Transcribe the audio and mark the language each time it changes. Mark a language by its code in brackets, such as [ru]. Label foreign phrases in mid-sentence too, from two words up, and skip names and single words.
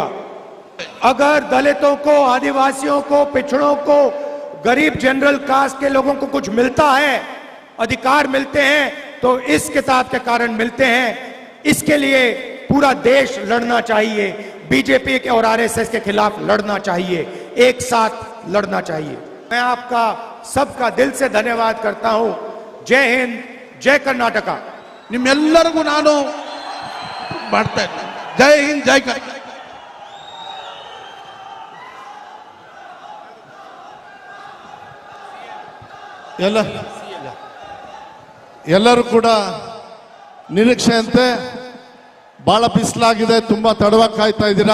[hi] अगर दलितों को, आदिवासियों को, पिछड़ों को, गरीब जनरल कास्ट के लोगों को कुछ मिलता है, अधिकार मिलते हैं, तो इस किताब के कारण मिलते हैं। इसके लिए पूरा देश लड़ना चाहिए, बीजेपी के और आरएसएस के खिलाफ लड़ना चाहिए, एक साथ लड़ना चाहिए। मैं आपका सबका दिल से धन्यवाद करता हूं। जय हिंद, जय कर्नाटका। [kn] ನಿಮ್ಮೆಲ್ಲರಿಗೂ ನಾನು ಮಾಡ್ತಾ ಇದ್ದೀನಿ. ಜೈ ಹಿಂದ್, ಜೈ ಕರ್ನಾಟಕ. ಎಲ್ಲರೂ ಕೂಡ ನಿರೀಕ್ಷೆಯಂತೆ ಬಹಳ ಬಿಸಿಲಾಗಿದೆ, ತುಂಬಾ ತಡವಾಗಿ ಕಾಯ್ತಾ ಇದ್ದೀರಾ.